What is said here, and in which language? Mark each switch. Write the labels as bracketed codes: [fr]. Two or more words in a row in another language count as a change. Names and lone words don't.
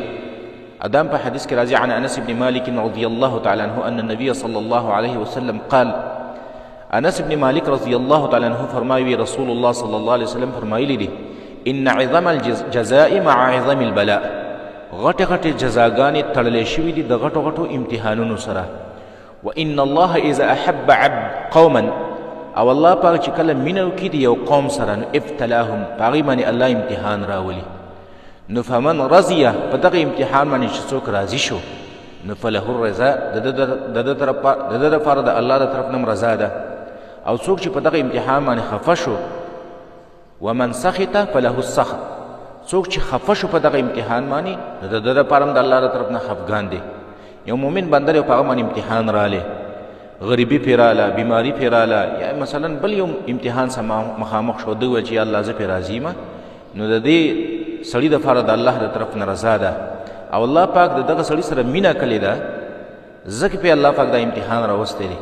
[ar] ادم په حدیث کې راځي عن انس بن مالک رضی الله تعالی عنه ان النبي صلی الله علیه وسلم قال، انس بن مالک رضی الله تعالی عنه فرمایي رسول الله صلی الله علیه وسلم [ps] فرمایلی دي [ar] ان عظم الجزاء مع عظم البلاء، [ps] غټه غټه جزاګانې تړلې شوي دي د غټو غټو امتحانونو سره. [ar] وان الله اذا احب عبد قوما، [ps] او الله پاک چې کله مینه وکړي د یو قوم سره نو ابتلاهم، په هغې باندې الله امتحان راولي. نو [ar] فمن رضیه، [ps] په دغه امتحان باندې چې څوک راضي شو نو [ar] فله الرضا، [ps] د ده دپاره د الله د طرف نه رضا ده. او څوک چې په دغه امتحان باندې خفه شو [ar] ومن سخط فله السخط، [ps] څوک چې خفه شو په دغه امتحان باندې نو د ده دپاره هم د الله د طرف نه خفګان دی. یو مؤمن بنده دی په هغه باندې امتحان رالی، غریبي پې راله، بیماري پې راله، یا مثلا بل یو امتحان سره مخامخ شو، ده وویل چې یا الله زه پې راضي یم، نو د دې سړي دپاره د الله د طرف نه رضا ده او الله پاک د دغه سړي سره مینه کړې ده، ځکه پې الله پاک دا امتحان راوستی دی.